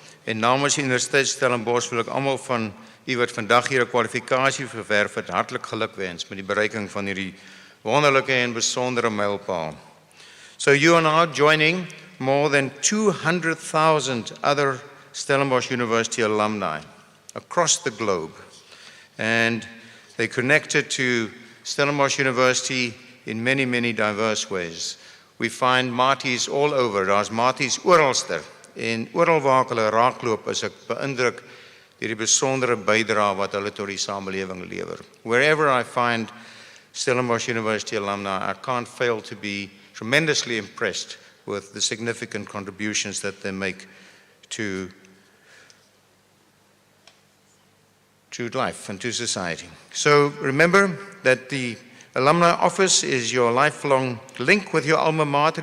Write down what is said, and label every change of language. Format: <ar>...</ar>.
<af>En namens die Universiteit Stellenbosch wil ek almal van u wat vandag hier 'n kwalifikasie verwerf het, hartlik gelukwens met die bereiking van hierdie wonderlike en besondere mylpaal.</af> <en>So you are now joining more than 200,000 other Stellenbosch University alumni across the globe. And they're connected to Stellenbosch University in many, many diverse ways. We find Maties all over.</en> <af>Daar's Maties oralster. En oral waar ek hulle raakloop, is ek beïndruk deur die besondere bydrae wat hulle tot die samelewing lewer.</af> <en>Wherever I find Stellenbosch University alumni, I can't fail to be tremendously impressed with the significant contributions that they make to life and to society. So remember that the Alumni Office is your lifelong link with your alma mater.</en>